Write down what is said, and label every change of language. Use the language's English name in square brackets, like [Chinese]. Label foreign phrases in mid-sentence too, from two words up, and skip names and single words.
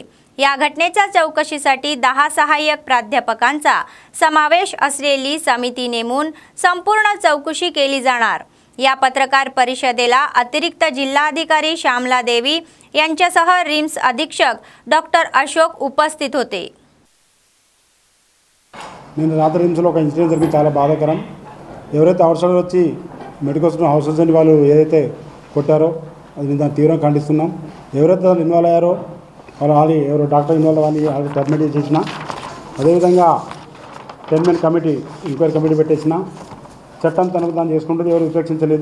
[Marathi] या घटनेच्या चौकशीसाठी 10 सहाय्यक प्राध्यापकांचा समावेश असलेली समिती नेमून संपूर्ण चौकशी केली जाणार. या पत्रकार परिषदेला अतिरिक्त जिल्हाधिकारी श्यामला देवी यांच्यासह रिम्स अधीक्षक डॉक्टर अशोक उपस्थित होते. [Telugu] నేను రాత్రి రిమ్స్లో ఒక ఇన్సిడెంట్ జరిగింది, చాలా బాధాకరం. ఎవరైతే అవుట్ సైడ్ వచ్చి [English] medical houses [Telugu] అని వాళ్ళు ఏదైతే కొట్టారో అది మేము దాన్ని తీవ్రంగా ఖండిస్తున్నాం. ఎవరైతే దాన్ని ఇన్వాల్వ్ అయ్యారో వాళ్ళు ఆల్రెడీ ఎవరు డాక్టర్ ఇన్వాల్వ్ అని ఆల్రెడీ టర్మినేట్ చేసిన, అదేవిధంగా 10 [English] men committee enquiry committee [Telugu] పెట్టేసిన, చట్టం తనకు దాన్ని చేసుకుంటుంది, ఎవరు ఉపేక్షించలేదు.